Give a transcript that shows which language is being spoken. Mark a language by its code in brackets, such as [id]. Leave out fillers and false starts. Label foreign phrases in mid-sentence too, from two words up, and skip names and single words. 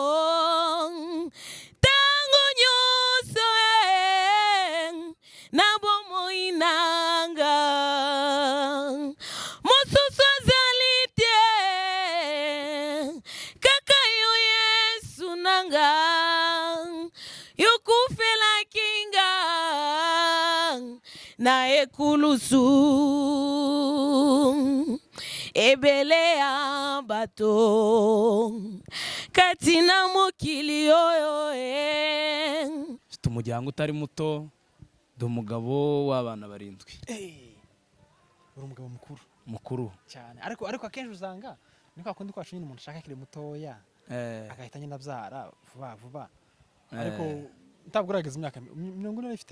[ln] tango nyonso na bomoi nanga mosusu azali te kaka yo Yesu nanga yokufela kinga na ekulusu ebele ya bato katina mokili oyo [rw] mfite umuryango utari muto ndi umugabo w'abana barindwi. uri umugabo mukuru cyane ariko akenshi usanga niko akundi kwacu nyine umuntu ashaka kiri mutoya agahita nyine abyara vuba ariko ntabwo urageze imyaka 40 ifite